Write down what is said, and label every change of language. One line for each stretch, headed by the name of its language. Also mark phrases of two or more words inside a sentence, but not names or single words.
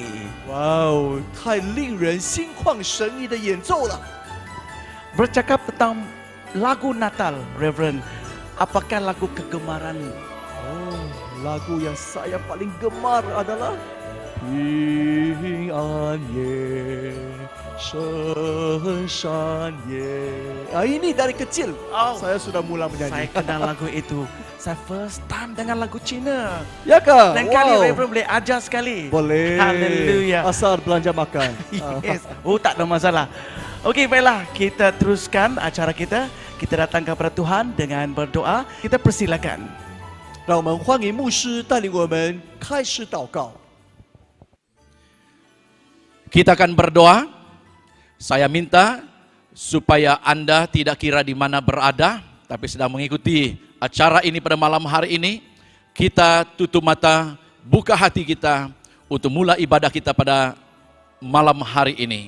Chinese: 哇哦，太令人心旷神怡的演奏了。
Malay: Bercakap tentang lagu Natal, Reverend, apakah lagu kegemaran? Oh, lagu yang saya paling gemar adalah
Chinese: 平安夜，圣山夜。
Malay: ini dari kecil Oh, saya sudah mula menyanyi. saya kenal lagu itu. Saya
English: first time
Malay: dengan lagu Cina. Ya kah? Dan kali Reverend boleh ajar sekali. Boleh. Haleluya. Asal belanja makan. Yes. Oh, tak ada masalah. Okey, baiklah. Kita teruskan acara kita. Kita datang kepada Tuhan dengan berdoa. Kita persilakan.
Chinese: 让我们欢迎牧师带领我们开始祷告。
Malay: Kita akan berdoa. Saya minta supaya Anda tidak kira di mana berada, tapi sedang mengikuti acara ini pada malam hari ini. Kita tutup mata, buka hati kita untuk mulai ibadah kita pada malam hari ini.